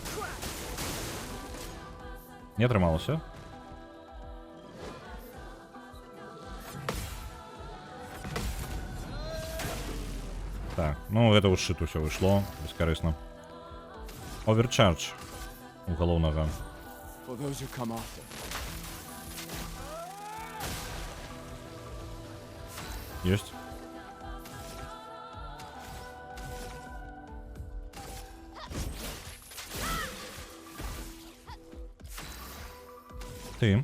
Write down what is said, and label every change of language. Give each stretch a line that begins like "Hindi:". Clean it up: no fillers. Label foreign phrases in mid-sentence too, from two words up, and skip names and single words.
Belarusian: Не атрымалася. Так, ну гэта ў шчыт усё выйшло, бескарысна. Оверчардж у галоўнага.
English: For those who come after.
Belarusian: Ёсць. Ты.